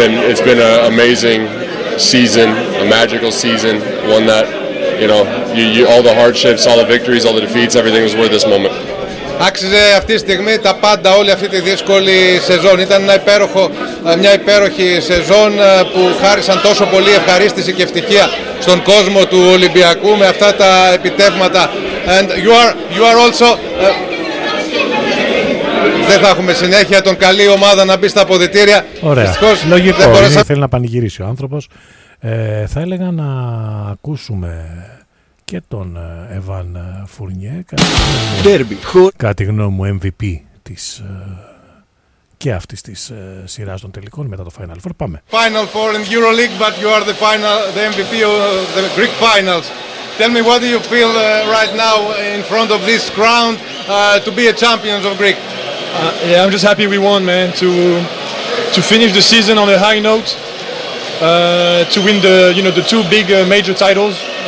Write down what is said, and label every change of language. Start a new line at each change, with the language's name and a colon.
English: It's been an amazing season, a magical season, one that, you know, you all the hardships, all the victories, all the defeats, everything was worth this moment.
Greek: Άξιζε αυτή τη στιγμή τα πάντα, όλη αυτή τη δύσκολη σεζόν. Ήταν μια υπέροχη σεζόν που χάρισαν τόσο πολύ ευχαρίστηση και ευτυχία στον κόσμο του Ολυμπιακού με αυτά τα επιτεύγματα.
English: And you are also...
Greek: Δεν θα έχουμε συνέχεια, τον καλή ομάδα να μπει στα αποδυτήρια. Ωραία, δυστυχώς, λογικό, μπορούσα... θέλει να πανηγυρίσει ο άνθρωπος. Θα έλεγα να ακούσουμε και τον Εβάν Φουρνιέ, κατά τη γνώμη μου MVP της και αυτής της σειράς των τελικών μετά το Final Four. Πάμε.
English: Final Four in EuroLeague, but you are the MVP of the Greek Finals. Tell me what do you feel right now in front of this crowd to be a champions of Greek. Yeah, I'm just happy we won, man. To finish the season on a high note, to win the the two big major titles.